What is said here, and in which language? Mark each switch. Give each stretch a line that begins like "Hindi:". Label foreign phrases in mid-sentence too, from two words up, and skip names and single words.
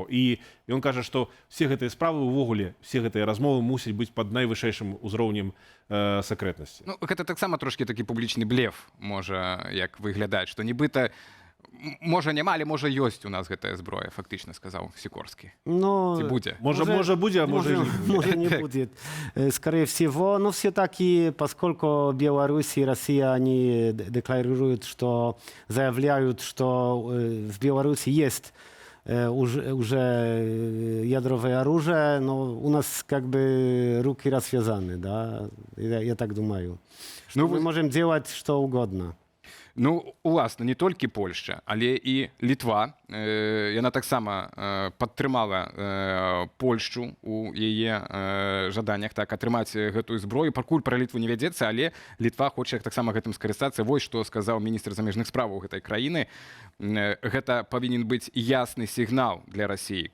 Belarusian: І ён кажа, што все гэтыя справы ўвогуле, все гэтыя размовы мусяць быць пад найвышэйшым узроўнем сакрэтнасці. Ну, гэта таксама трошкі такі публічны блеф, можа, як выглядаць, што нібыта можа няма, але можа ёсць у нас гэтая зброя, фактычна сказаў Сікорскі. но... Ці будзе? Можа будзе, а можа і не будзе.
Russian: Может, не будет. Скорее всего. Но все-таки, поскольку Беларусь и Россия, они декларируют, что заявляют, что в Беларуси есть уже ядровое оружие, но у нас как бы руки развязаны, да, я так думаю. Что мы можем делать что угодно.
Belarusian: Ну, уласна, не толькі Польшча, але і Літва. Яна таксама падтрымала Польшчу у яе жаданнях так атрымаць гэтую зброю. Пакуль пра Літву не вядзецца, але Літва хоча таксама гэтым скарыстацца. Вось што сказаў міністр замежных справаў гэтай краіны. Гэта павінен быць ясны сігнал для Расіі.